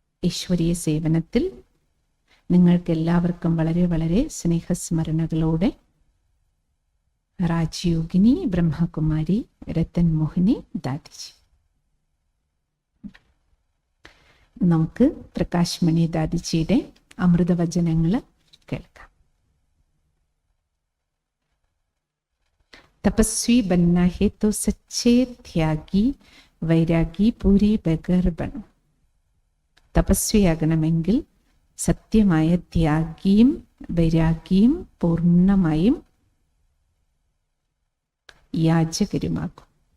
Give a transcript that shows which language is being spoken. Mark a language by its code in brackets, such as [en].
[ml] ഈശ്വരീയ സേവനത്തിൽ നിങ്ങൾക്ക് എല്ലാവർക്കും വളരെ വളരെ സ്നേഹസ്മരണകളോടെ രാജയോഗിനി, ബ്രഹ്മകുമാരി, രത്തൻ മോഹിനി ദാദിജി. നമുക്ക് പ്രകാശ് മണി ദാദിജിയുടെ അമൃതവചനങ്ങൾ കേൾക്കാം. [hi] तपस्वी बनना है तो सच्चे त्यागी वैरागी पूरी बगैर बनो. [ml] തപസ്വിയാകണമെങ്കിൽ സത്യമായ ത്യാഗിയും വൈരാഗിയും പൂർണ്ണമായും യാചകരുമാകും.